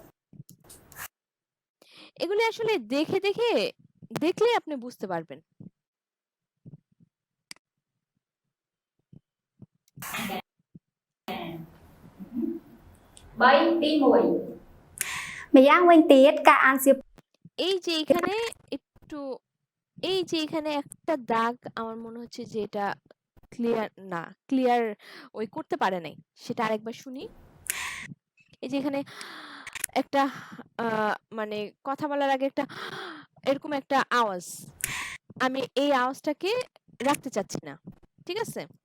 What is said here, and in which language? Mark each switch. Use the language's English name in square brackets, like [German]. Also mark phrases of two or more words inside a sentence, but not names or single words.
[Bangla] এগুলি আসলে দেখলে আপনি বুঝতে পারবেন। Bay Tí Mùi [Khmer] ម្យ៉ាងវិញទៀតការអានសៀវ [Bangla] এই যে এখানে একটু এই যে এখানে একটা দাগ আমার মনে হচ্ছে যে এটা ক্লিয়ার ওই করতে পারে নাই, সেটা আরেকবার শুনি। এই যে এখানে একটা মানে কথা বলার আগে একটা এরকম একটা আওয়াজ, আমি এই আওয়াজটাকে রাখতে চাচ্ছি না, ঠিক আছে।